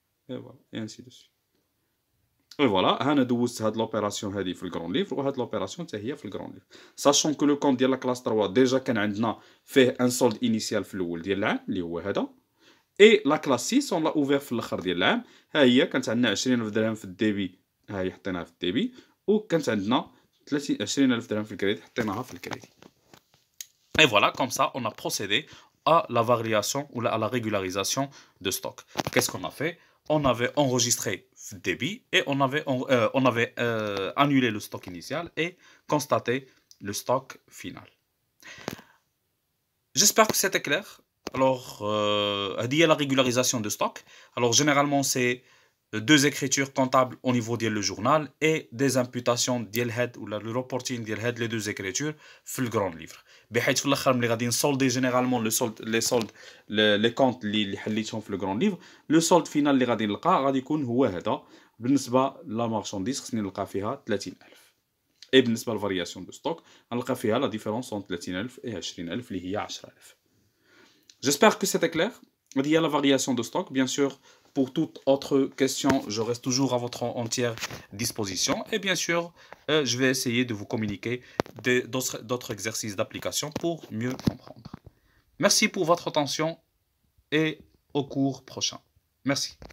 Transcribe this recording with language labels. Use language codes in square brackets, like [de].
[ar] اي فوالا اي انسي دو سويت. اي فوالا هانا دوزت هاد لوبيراسيون هادي في الكرون ليفر، وهاد لوبيراسيون حتى هي في الكرون ليفر، ساشون كو لو كونط ديال لا كلاس 3 ديجا كان عندنا فيه ان سولد انيسيال في الاول ديال العام اللي هو هذا، اي لا كلاس 6 اون لا اوفير في الاخر ديال العام. ها هي كانت عندنا 20000 درهم في الديبي، ها هي حطيناها في الديبي، وكانت عندنا 20000 درهم في الكريدي حطيناها في الكريدي. [fr] Et voilà, comme ça, on a procédé à la variation ou à la régularisation de stock. Qu'est-ce qu'on a fait? On avait enregistré le débit et on avait annulé le stock initial et constaté le stock final. J'espère que c'était clair. Alors, la régularisation de stock. Alors, généralement, c'est deux écritures comptables au niveau du journal et des imputations ou le reporting les deux écritures في le grand livre. [ar] بحيث في الاخر ملي غادي نسولدي جينيرالمون لي كونط اللي حليتهم في لو غران ليفر، لو سولد فينال اللي غادي نلقاه غادي يكون هو هذا. بالنسبه لا مارشانديز خصني نلقى فيها 30000، اي بالنسبه للفارياسيون دو ستوك غنلقى فيها لا ديفيرونس اون 30000 و 20000 اللي هي 10000. [fr] J'espère que c'était clair. Il y a la variation de stock. Bien sûr, pour toute autre question, je reste toujours à votre entière disposition. Et bien sûr, je vais essayer de vous communiquer d'autres exercices d'application pour mieux comprendre. Merci pour votre attention et au cours prochain. Merci.